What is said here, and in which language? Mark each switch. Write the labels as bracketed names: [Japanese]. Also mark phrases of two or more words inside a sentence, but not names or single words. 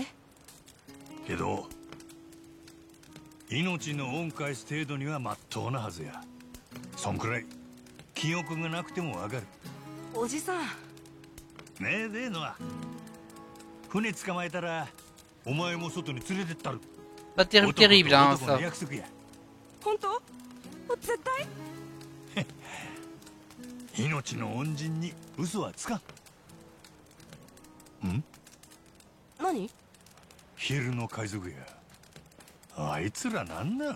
[Japanese] けど命の恩返す程度にはまっとうなはずや。そんくらい記憶がなくてもわかる。おじさん。ねえでえのは船捕まえたらお前も外に連れてったる。 [French] Pas terrible, hein, [Japanese] 男の [French] ça. [Japanese] 約束や。本当？絶対？命の恩人に嘘はつかん。ん？何？昼の海賊や。あいつらなんなん？